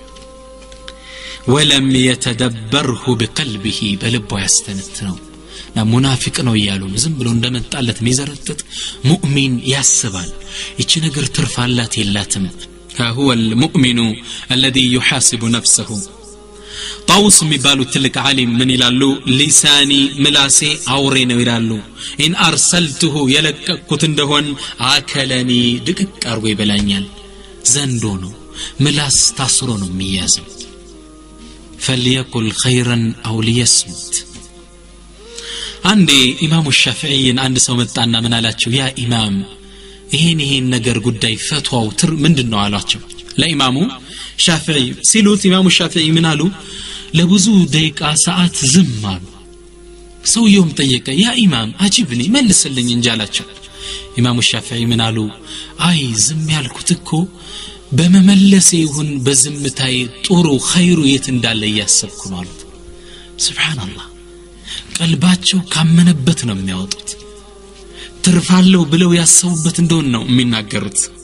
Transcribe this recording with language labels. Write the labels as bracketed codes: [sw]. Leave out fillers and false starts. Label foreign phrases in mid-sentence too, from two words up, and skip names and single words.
[ar] ولم يتدبره بقلبه [am] በልቡ ያስተነትነው ሙናፊቅ ነው ይያሉ ዝም ብሎ እንደመጣለት ሚዘረጥጥ ሙእሚን ያስባል እቺ ነገር ትርፋላት የላትም [ar] هو المؤمن الذي يحاسب نفسه [am] طاووس የሚባሉ ትልቅ ዓሊም ምን ይላሉ ሊሳኒ ምላሴ አውሬ ነው ይላሉ [ar] إن أرسلته [am] የለቀኩት እንደሆን አከለኒ ድቅቅ አርጎ ይበላኛል ዘንዶ ነው ምላስ ታስሮ ነው የሚያዘው [ar] فليقل خيرا او [am] ليصمت አንዴ ኢማሙ ሻፊዒን አንድ ሰው መጣና ምን አላቸው [ar] يا إمام [am] ይሄን ነገር ጉዳይ ፈትዋው ምንድነው አላቸው ለኢማሙ ሻፊዒ ሲሉት ኢማሙ ሻፊዒ ምን አሉ ለብዙ ደቂቃ ሰዓት ዝም አሉ ሰውየውም ጠየቀ [ar] يا إمام أجبني [am] መልስልኝ እንጂ አላቸው ኢማሙ ሻፊዒ ምን አሉ አይ ዝም ያልኩት እኮ በመመለሴ ይሁን በዝምታዬ ጥሩ ኸይሩ የት እንዳለ ያሰብኩ ነው አሉት ሱብሃንአላህ ቀልባቸው ካመነበት ነው የሚያወጡት ትርፋለው ብለው ያሰቡበት እንደሆነ ነው የሚናገሩት